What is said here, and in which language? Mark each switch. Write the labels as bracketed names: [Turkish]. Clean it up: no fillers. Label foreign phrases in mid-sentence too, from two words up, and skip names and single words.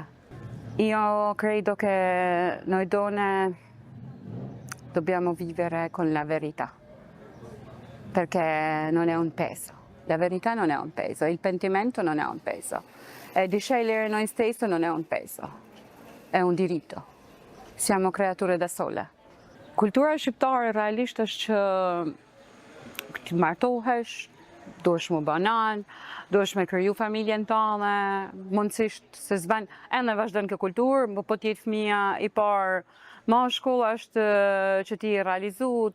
[Italian] Io credo che noi donne dobbiamo vivere con la verità, perché non è un peso. La verità non è un peso, il pentimento non è un peso. E di scegliere noi stessi non è un peso, è un diritto. Siamo creature da sole. [Albanian] Kultura shqiptare realisht është që të martohesh, duhesh më banan, duhesh me kriju familjen tënde, mundësisht se s'ban ende vazhdon kjo kulturë, po t'jetë fëmia i parë mashkull është që ti realizu,